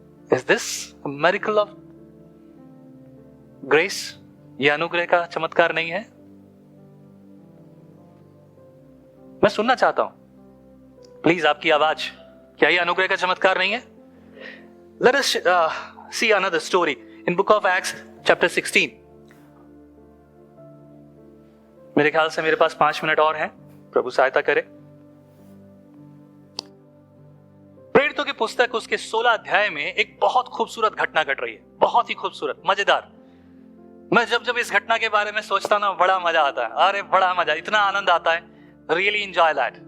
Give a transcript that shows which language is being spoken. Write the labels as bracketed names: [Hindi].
[English] Is this miracle of grace? [Hindi] यह अनुग्रह का चमत्कार नहीं है? मैं सुनना चाहता हूं, प्लीज आपकी आवाज, क्या यह अनुग्रह का चमत्कार नहीं है? [English] Let us see another story in book of Acts chapter 16. [Hindi] मेरे ख्याल से मेरे पास 5 मिनट और हैं, प्रभु सहायता करे। प्रेरितों की पुस्तक उसके 16 अध्याय में एक बहुत खूबसूरत घटना घट रही है, बहुत ही खूबसूरत, मजेदार। मैं जब इस घटना के बारे में सोचता ना, बड़ा मजा आता है। अरे बड़ा मजा, इतना आनंद आता है, [English] Really enjoy that.